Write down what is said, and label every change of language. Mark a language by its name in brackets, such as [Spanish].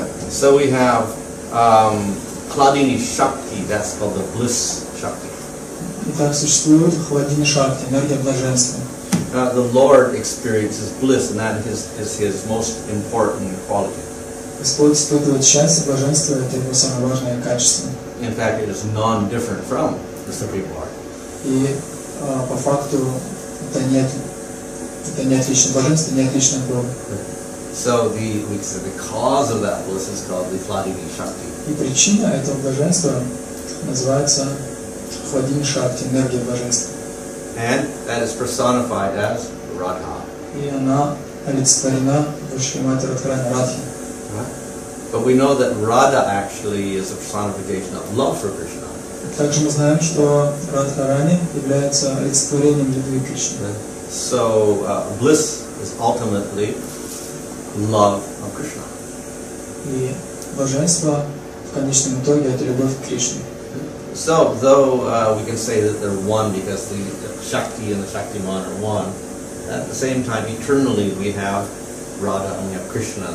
[English] So we have Hladini Shakti, that's called the bliss Shakti. [Russian] Итак, существует Хладини Шакти, энергия блаженства. [English] The Lord experiences bliss, and that is his most important quality. [Russian] Господь испытывает счастье, блаженство, это его самое важное качество. [English] In fact, it is non-different from the Supreme Lord. [Russian] И по факту это не отлично, блаженство не отлично от Бога. [English] So the cause of that bliss is called the Hladini Shakti. [Russian] И причина этого блаженства называется Хладини Шакти, энергия блаженства. [English] And that is personified as Radha. [Russian] И она олицетворена в Шримати Радхарани Радхи. [English] But we know that Radha actually is a personification of love for Krishna. [Russian] Также мы знаем, что Радхарани является олицетворением любви к Кришне. [English] So bliss is ultimately love of Krishna. [Russian] И блаженство в конечном итоге это любовь к Кришне. [English] So though we can say that they're one because the Shakti and the Shaktiman are one, at the same time eternally we have Radha and we have Krishna.